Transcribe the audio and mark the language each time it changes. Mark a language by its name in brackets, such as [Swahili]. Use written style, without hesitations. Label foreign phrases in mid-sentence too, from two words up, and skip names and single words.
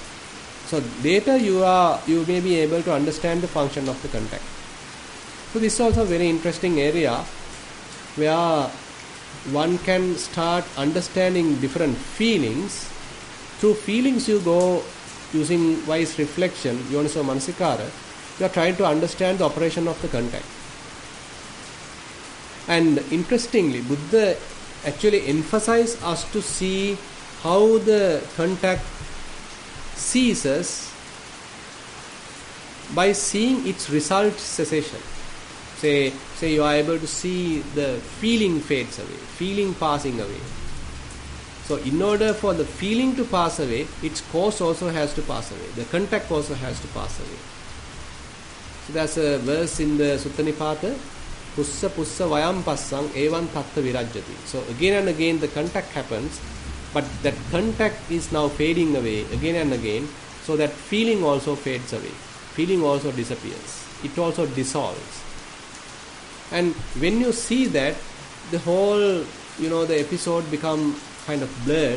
[English] So later you may be able to understand the function of the contact. So this is also a very interesting area where one can start understanding different feelings. Through feelings you go using wise reflection, [Pali] yoniso manasikara, [English] you are trying to understand the operation of the contact. And interestingly, Buddha actually emphasizes us to see how the contact ceases by seeing its result cessation. Say you are able to see the feeling fades away, feeling passing away. So in order for the feeling to pass away, its cause also has to pass away. The contact also has to pass away. So there's a verse in the Sutta Nipata, [Pali] Pussa Pussa Vayam Passang Evan Tatta Virajjati. [English] So again and again the contact happens, but that contact is now fading away again and again, so that feeling also fades away. Feeling also disappears. It also dissolves. And when you see that, the whole, the episode become kind of blurred.